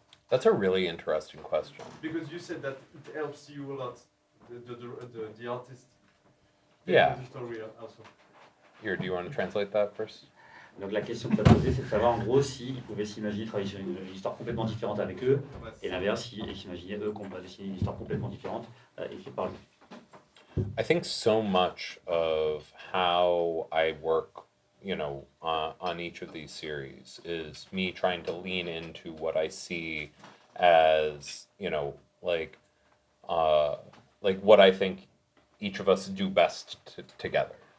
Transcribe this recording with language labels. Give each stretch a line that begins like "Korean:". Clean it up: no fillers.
English: That's a really interesting question. Because you said that it helps you a lot, the artist. Yeah. The story also. Here, do you want to translate that first?
French: Donc la question que tu as posée, c'est de savoir en gros s'ils pouvaient s'imaginer travailler sur une histoire complètement différente avec eux, et l'inverse, s'ils s'imaginaient eux qu'on va dessiner une histoire complètement différente écrite par lui.
English: I think so much of how I work, on each of these series is me trying to lean into what I see as, like what I think each of us do best together.